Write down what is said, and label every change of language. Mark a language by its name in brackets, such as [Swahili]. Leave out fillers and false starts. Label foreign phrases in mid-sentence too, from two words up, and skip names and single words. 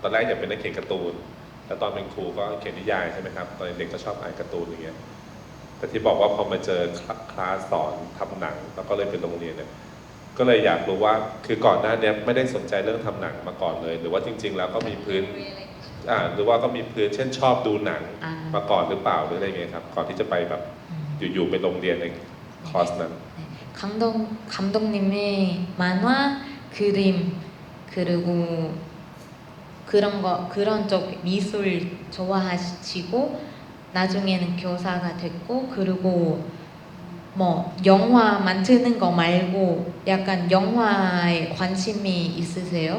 [Thai] อนแรกอยากเป็นนักเขียนการ์ตูนแต่ตอนเป็นครูก็เขียนนิยายใช่ไหมครับตอนเด็กก็ชอบอ่านการ์ตูนอย่างเงี้ยแต่ที่บอกว่าพอมาเจอคลาสสอนทำหนังแล้วก็เลยเป็นโรงเรียนเนี่ยก็เลยอยากรู้ว่าคือก่อนหน้านี้ไม่ได้สนใจเรื่องทำหนังมาก่อนเลยหรือว่าจริง ๆ แล้วก็มีพื้นหรือว่าก็มีพื้นเช่นชอบดูหนังมาก่อนหรือเปล่าหรืออะไรเงี้ยครับก่อนที่จะไปแบบอยู่ๆไปโรงเรียนในคอร์สนั้น [Korean] 감독님의 만화, 그림, 그리고 그런 쪽 미술 좋아하시고 나중에는 교사가 됐고 그리고 뭐 영화 만드는 거 말고 약간 영화에 관심이 있으세요?